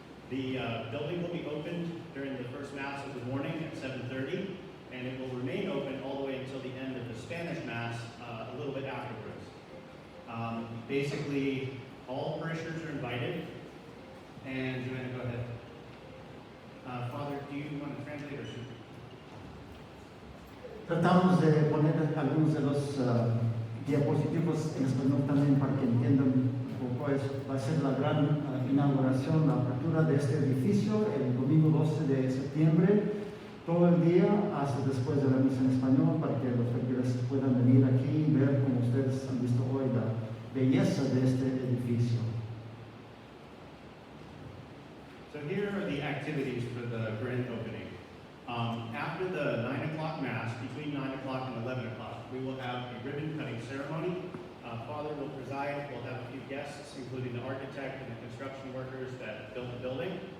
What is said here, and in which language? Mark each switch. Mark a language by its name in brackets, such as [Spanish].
[English] The building will be opened during the first Mass of the morning at 7:30, and it will remain open all the way until the end of the Spanish Mass a little bit afterwards. Basically, all parishioners are invited. And Joanna, go ahead. Father, do you want to translate or should? [Spanish] Tratamos de poner algunos de los diapositivos en español también para que entiendan un poco eso. Va a ser la gran inauguración, la apertura de este edificio el domingo 12 de septiembre, todo el día hasta después de la misa en español para que los feligreses puedan venir aquí y ver, como ustedes han visto hoy, la belleza de este edificio. [English] So here are the activities for the grand opening. After the 9 o'clock Mass, between 9 o'clock and 11 o'clock, we will have a ribbon cutting ceremony. Father will preside. We'll have a few guests, including the architect and the construction workers that built the building.